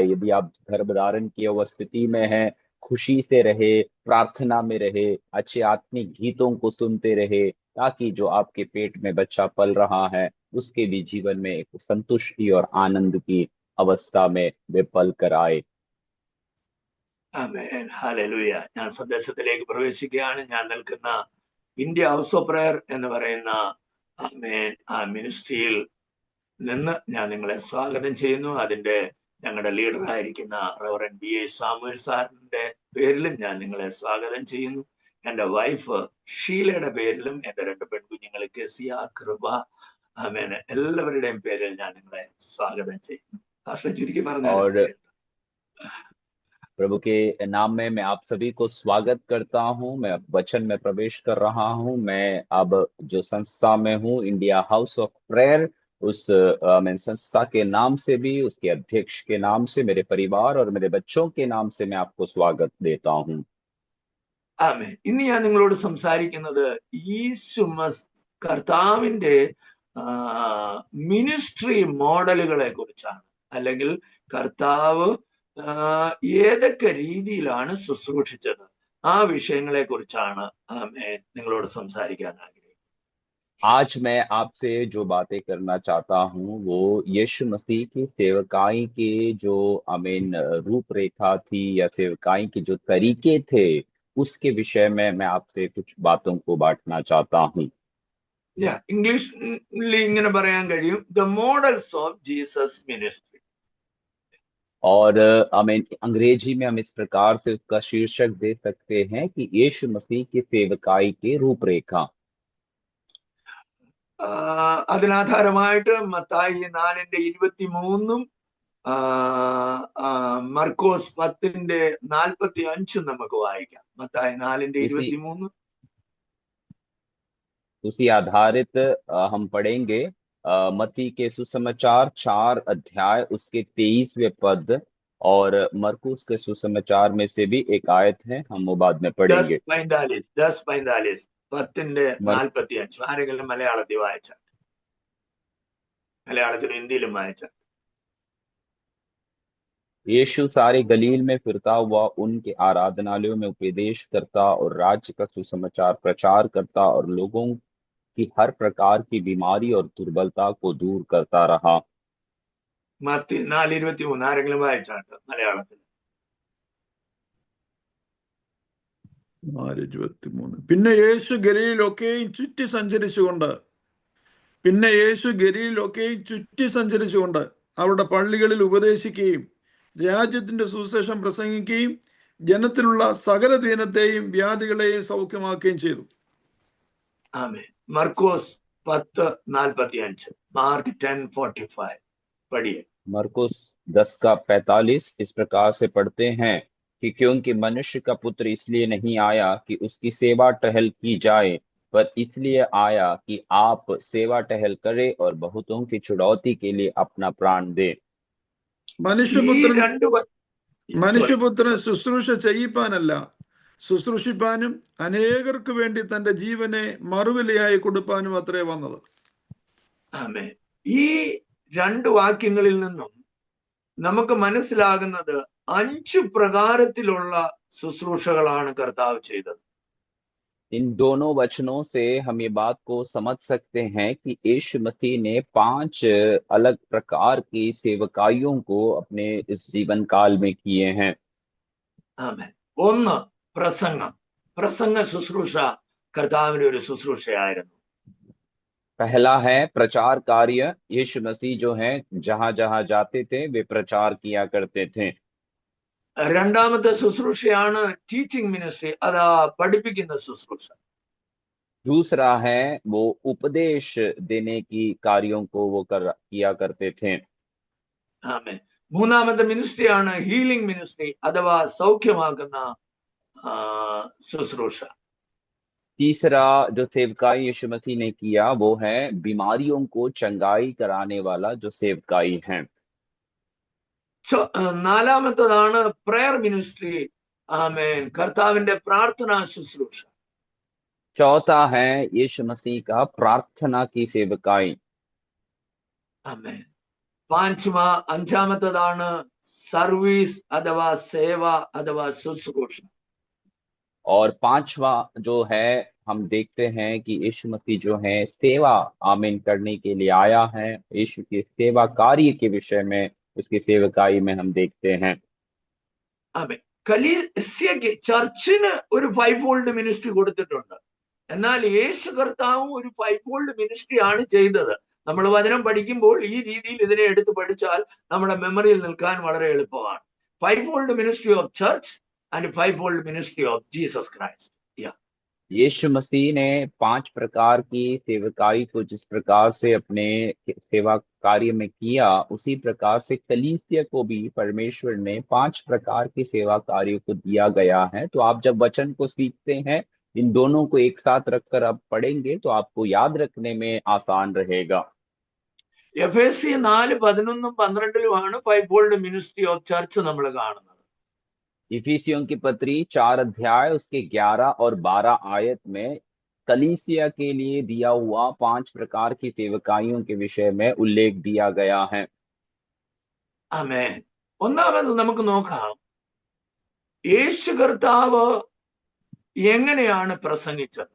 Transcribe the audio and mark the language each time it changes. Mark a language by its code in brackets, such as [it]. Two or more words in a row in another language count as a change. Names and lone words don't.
[hi] यदि आप गर्भधारण की अवस्थिति में हैं, खुशी से रहे, प्रार्थना में रहे, अच्छे आत्मिक गीतों को सुनते रहे, ताकि जो आपके पेट में बच्चा पल रहा है उसके भी जीवन में एक संतुष्टि और आनंद की अवस्था में वे पल कर आए। [ml] ആമേൻ ഹല്ലേലൂയ. ഞാൻ സന്ദേശത്തിലേക്ക് പ്രവേശിക്കുകയാണ്. ഞാൻ നിൽക്കുന്ന ഇന്ത്യ ഹൗസ് ഓഫ് പ്രയർ എന്ന് പറയുന്ന ആമേൻ ആ മിനിസ്ട്രിയിൽ നിന്ന് ഞാൻ നിങ്ങളെ സ്വാഗതം ചെയ്യുന്നു. അതിന്റെ ഞങ്ങളുടെ ലീഡറായിരിക്കുന്ന റവറൻ BA സാമുവൽ സാറിന്റെ പേരിലും ഞാൻ നിങ്ങളെ സ്വാഗതം ചെയ്യുന്നു. എന്റെ വൈഫ് ഷീലയുടെ പേരിലും എന്റെ 2 പെൺകുഞ്ഞുങ്ങൾ കെസിയ, കൃപ, ആമേൻ എല്ലാവരുടെയും പേരിൽ ഞാൻ നിങ്ങളെ സ്വാഗതം ചെയ്യുന്നു. ഭാഷ ചുരുക്കി പറഞ്ഞാൽ [hi] और प्रभु के नाम में मैं आप सभी को स्वागत करता हूं। मैं वचन में प्रवेश कर रहा हूं। मैं अब जो संस्था में हूं, इंडिया हाउस ऑफ प्रेयर, उस मैं संस्था के नाम से भी, उसके अध्यक्ष के नाम से, मेरे परिवार और मेरे बच्चों के नाम से मैं आपको स्वागत देता हूं। [ml] ആമേൻ. ഇന്ന് ഞാൻ നിങ്ങളോട് സംസാരിക്കുന്നത് ഈശു കർത്താവിന്റെ [en] ministry models [ml] കുറിച്ചാണ്, അല്ലെങ്കിൽ കർത്താവ് ഏതൊക്കെ രീതിയിലാണ് ശുശ്രൂഷിച്ചത്, ആ വിഷയങ്ങളെ കുറിച്ചാണ് നിങ്ങളോട് സംസാരിക്കാൻ ആഗ്രഹിക്കുന്നത്. [hi] आज मैं आपसे जो बातें करना चाहता हूँ वो यीशु मसीह की सेवकाई के जो आमीन रूपरेखा थी या सेवकाई के जो तरीके थे उसके विषय में मैं आपसे कुछ बातों को बांटना चाहता हूँ। [ml] ഇംഗ്ലീഷിൽ ഇങ്ങനെ പറയാൻ കഴിയും, [en] the models of Jesus ministry. [hi] और आमीन अंग्रेजी में हम इस प्रकार से उसका शीर्षक दे सकते हैं कि यीशु मसीह की सेवकाई के रूपरेखा। [ml] അതിനാധാരമായിട്ട് മത്തായി 4:23 മർക്കോസ് 10:45 നമുക്ക് വായിക്കാം. മത്തായി 4:23. [hi] उसी आधारित हम पढ़ेंगे मत्ती के सुसमाचार 4 अध्याय उसके 23वें पद, और मरकुस के सुसमाचार में से भी एक आयत है, हम वो बाद में पढ़ेंगे। [ml] 10:45 ആരെങ്കിലും മലയാളത്തിൽ വായിച്ചാൽ, മലയാളത്തിലും ഹിന്ദിയിലും വായിച്ചാൽ. [hi] यीशु सारे गलील में फिरता हुआ उनके आराधनालयों में उपदेश करता और राज्य का सुसमाचार प्रचार करता और लोगों की हर प्रकार की बीमारी और दुर्बलता को दूर करता रहा। [ml] മത്തി 4:23 ആരെങ്കിലും വായിച്ചാട്ട് മലയാളത്തിൽ. 4:23. പിന്നെ യേശു ഗലീലൊക്കെയും ചുറ്റി സഞ്ചരിച്ചുകൊണ്ട് അവരുടെ പള്ളികളിൽ ഉപദേശിക്കുകയും രാജ്യത്തിന്റെ സുവിശേഷം പ്രസംഗിക്കുകയും ജനത്തിലുള്ള സകല ദീനത്തെയും വ്യാധികളെയും സൗഖ്യമാക്കുകയും ചെയ്തു. ആമേൻ. മർക്കോസ് 10:45, മാർക്ക് 10:45 पढ़िए। [hi] मरकुस 10:45 इस प्रकार से पढ़ते हैं कि क्योंकि मनुष्य का पुत्र इसलिए नहीं आया कि उसकी सेवा टहल की जाए, पर इसलिए आया कि आप सेवा टहल करे और बहुतों की छुड़ौती के लिए अपना प्राण दे। [ml] മനുഷ്യപുത്രൻ ശുശ്രൂഷ ചെയ്യിപ്പാനല്ല, ശുശ്രൂഷിപ്പാനും അനേകർക്ക് വേണ്ടി തന്റെ ജീവനെ മറുവിലയായി കൊടുപ്പാനും അത്രേ വന്നത്. ആമേൻ. ഈ 2 വാക്യങ്ങളിൽ നിന്നും നമുക്ക് മനസ്സിലാകുന്നത് 5 പ്രകാരത്തിലുള്ള ശുശ്രൂഷകളാണ് കർത്താവ് ചെയ്തത്. [hi] इन दोनों वचनों से हम ये बात को समझ सकते हैं कि यीशु मसीह ने 5 अलग प्रकार की सेवकाइयों को अपने इस जीवन काल में किए हैं। [ml] ആമേൻ. 1, പ്രസംഗ ശുശ്രൂഷ കർത്താവിന്റെ ഒരു ശുശ്രൂഷയായിരുന്നു. [hi] पहला है प्रचार कार्य। यीशु मसीह जो है जहां जहां जाते थे वे प्रचार किया करते थे। [ml] രണ്ടാമത്തെ ശുശ്രൂഷയാണ് [en] teaching ministry, [ml] അതാ പഠിപ്പിക്കുന്ന ശുശ്രൂഷ. [hi] दूसरा है वो उपदेश देने की कार्यों को वो किया करते थे। [ml] ആമേൻ. മൂന്നാമത്തെ മിനിസ്ട്രിയാണ് [en] healing ministry, [ml] അഥവാ സൗഖ്യമാക്കുന്ന ശുശ്രൂഷ. [hi] तीसरा जो सेवकाई यीशु मसीह ने किया वो है बीमारियों को चंगाई कराने वाला जो सेवकाई है। [ml] നാലാമത്തതാണ് [en] prayer ministry. [ml] ആമേൻ. കർത്താവിന്റെ പ്രാർത്ഥനാ ശുശ്രൂഷ. [hi] चौथा है यीशु मसीह का प्रार्थना की सेवकाई। [ml] ആമേൻ. അഞ്ചാമത്തതാണ് സർവീസ് അഥവാ സേവ അഥവാ ശുശ്രൂഷ. [hi] और पांचवा जो है हम देखते हैं कि यीशु मसीह जो है सेवा आमीन करने के लिए आया है। यीशु के सेवा कार्य के विषय में उसकी सेवकाई में हम देखते हैं। [ml] ആമേൻ. കലീസിയയ്ക്ക് ചർച്ചിന് ഒരു [en] 5-fold ministry [ml] കൊടുത്തിട്ടുണ്ട്. എന്നാൽ യേശു കർത്താവും ഒരു [en] 5-fold ministry [ml] ആണ് ചെയ്തത്. നമ്മൾ വചനം പഠിക്കുമ്പോൾ ഈ രീതിയിൽ ഇതിനെ എടുത്ത് പഠിച്ചാൽ നമ്മുടെ മെമ്മറിയിൽ നിൽക്കാൻ വളരെ എളുപ്പമാണ്. [en] 5-fold ministry of church and 5-fold ministry of Jesus Christ. [hi] यीशु मसीह ने 5 प्रकार की सेवकाई को जिस प्रकार से अपने सेवा कार्य में किया, उसी प्रकार से कलीसिया को भी परमेश्वर ने 5 प्रकार के सेवा कार्यों को दिया गया है। तो आप जब वचन को सीखते हैं, इन दोनों को एक साथ रखकर आप पढ़ेंगे तो आपको याद रखने में आसान रहेगा। [ml] എഫേസ്യ 4:11-12 [en] 5-fold ministry of church [ml] നമ്മൾ കാണുന്നത്. [hi] इफिसियों की पत्री 4 अध्याय उसके 11 और 12 आयत में कलीसिया के लिए दिया हुआ 5 प्रकार की सेवकाइयों के विषय में उल्लेख दिया गया है। [ml] ആമേൻ. ഒന്നാമത് നമുക്ക് നോക്കാം, യേശു കർത്താവ് എങ്ങനെയാണ് പ്രസംഗിച്ചത്.